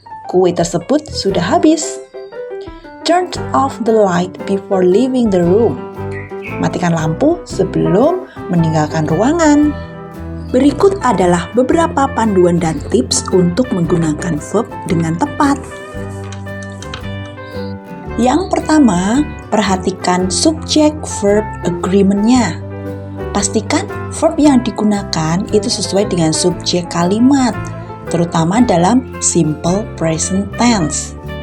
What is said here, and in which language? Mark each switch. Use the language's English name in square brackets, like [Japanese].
[Indonesian] Kue tersebut sudah habis. [English] Turn off the light before leaving the room. [Indonesian] Matikan lampu sebelum meninggalkan ruangan. Berikut adalah beberapa panduan dan tips untuk menggunakan verb dengan tepat. Yang pertama, perhatikan subject-verb agreement-nya. Pastikan verb yang digunakan itu sesuai dengan subjek kalimat, terutama dalam simple present tense.